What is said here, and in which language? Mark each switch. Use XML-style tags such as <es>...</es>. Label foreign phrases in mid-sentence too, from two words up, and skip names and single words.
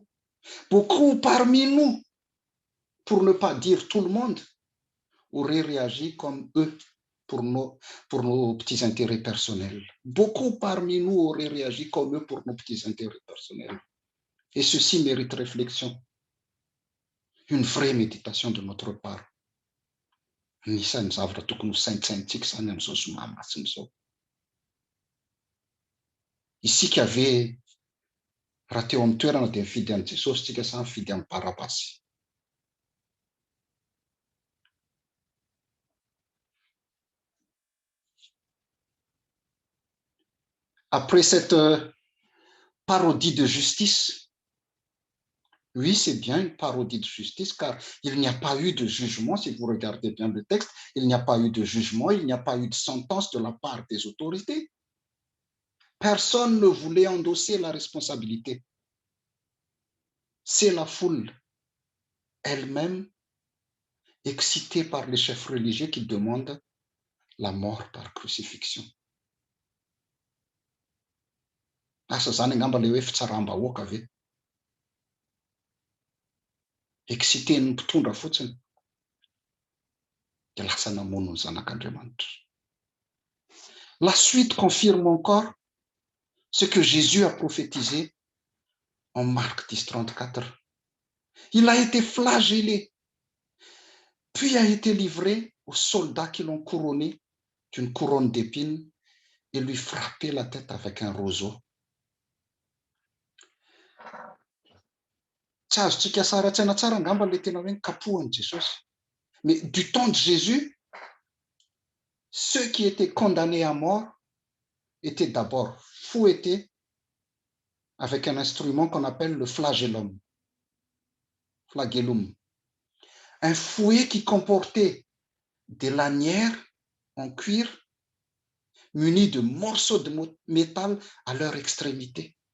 <fr>Beaucoup parmi nous, pour ne pas dire tout le monde, auraient réagi comme eux pour nos petits intérêts personnels. Beaucoup parmi nous auraient réagi comme eux pour nos petits intérêts personnels. Et ceci mérite réflexion, une vraie méditation de notre part.</fr> <mg>Anisan'ny zavatra tokony ho saintsaintsika izany amin'izao somamasina izao. Isika ave raha teo amin'ny toerana dia mifidy an'i Jesosy, tsika sa mifidy amin'ny Barabasy.</mg> <fr>Après cette parodie de justice, oui, c'est bien une parodie de justice, car il n'y a pas eu de jugement, si vous regardez bien le texte, il n'y a pas eu de jugement, il n'y a pas eu de sentence de la part des autorités. Personne ne voulait endosser la responsabilité. C'est la foule elle-même, excitée par les chefs religieux, qui demandent la mort par crucifixion.</fr> <mg>Asa zany angamba le hoe fitsaram-bahoaka ve? Excité ny mpitondra fotsiny dia lasa namono ny zanak'Andriamanitra.</mg> <fr>La suite confirme encore ce que Jésus a prophétisé en Marc 10, 34. Il a été flagellé, puis a été livré aux soldats qui l'ont couronné d'une couronne d'épines et lui frappé la tête avec un roseau.</fr> <mg>Tsy azontsika sara-tsaina tsara angamba le tena hoe kapohan'i Jesosy.</mg> <fr>Mais du temps de Jésus, ceux qui étaient condamnés à mort étaient d'abord fouettés avec un instrument qu'on appelle le flagellum. Flagellum. Un fouet qui comportait des lanières en cuir munis de morceaux de métal à leur extrémité.</fr>